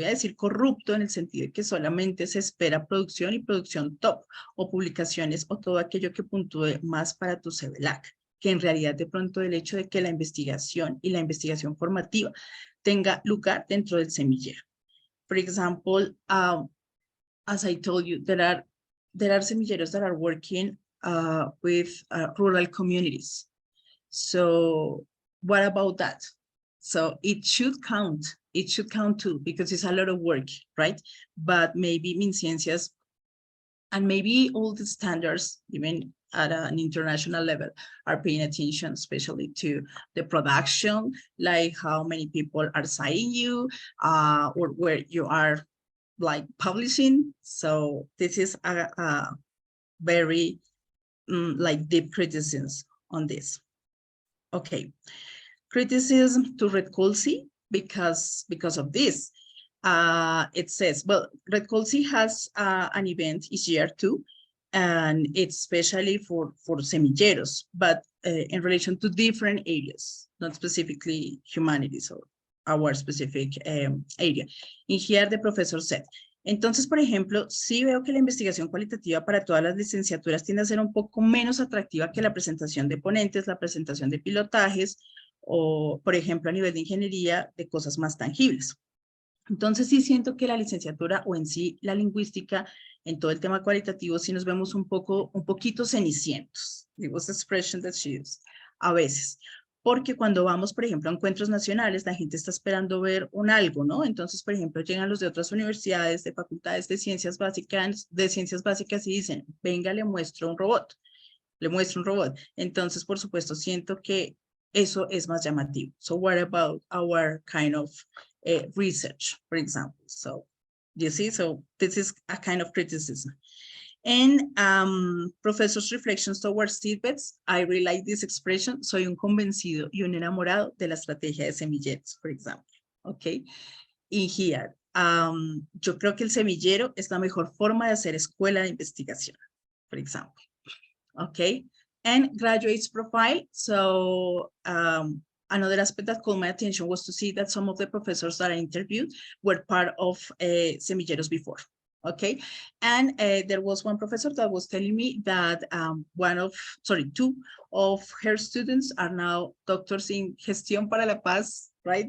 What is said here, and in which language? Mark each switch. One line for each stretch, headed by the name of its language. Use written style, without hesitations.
Spanish: Voy a decir corrupto en el sentido de que solamente se espera producción y producción top, o publicaciones, o todo aquello que puntúe más para tu CVLAC, que en realidad de pronto el hecho de que la investigación y la investigación formativa tenga lugar dentro del semillero.
English: For example, as I told you, there are semilleros that are working with rural communities. So what about that? So it should count too, because it's a lot of work, right? But maybe MinCiencias and maybe all the standards, even at an international level, are paying attention, especially to the production, like how many people are citing you, or where you are like publishing. So this is a very like deep criticisms on this. Okay, criticism to Red Colsi because of this. It says, well, Red Colsi has an event each year too, and it's especially for semilleros, but in relation to different areas, not specifically humanities or our specific area. In here, the professor said,
Spanish: entonces, por ejemplo, sí veo que la investigación cualitativa para todas las licenciaturas tiende a ser un poco menos atractiva que la presentación de ponentes, la presentación de pilotajes, o, por ejemplo, a nivel de ingeniería, de cosas más tangibles. Entonces sí siento que la licenciatura o en sí la lingüística en todo el tema cualitativo sí nos vemos un poquito cenicientos.
English: It was the expression that she used.
Spanish: A veces. Porque cuando vamos, por ejemplo, a encuentros nacionales, la gente está esperando ver un algo, ¿no? Entonces, por ejemplo, llegan los de otras universidades, de facultades de ciencias básicas y dicen, venga, le muestro un robot. Entonces, por supuesto, siento que eso es más llamativo.
English: So what about our kind of research, for example? So you see, so this is a kind of criticism. And professor's reflections towards seedbeds, I really like this expression.
Spanish: Soy un convencido y un enamorado de la estrategia de semilleros,
English: for example. Okay. In here,
Spanish: yo creo que el semillero es la mejor forma de hacer escuela de investigación,
English: for example. Okay. And graduates profile. So another aspect that caught my attention was to see that some of the professors that I interviewed were part of semilleros before. Okay, and there was one professor that was telling me that two of her students are now doctors in Gestión para la Paz, right?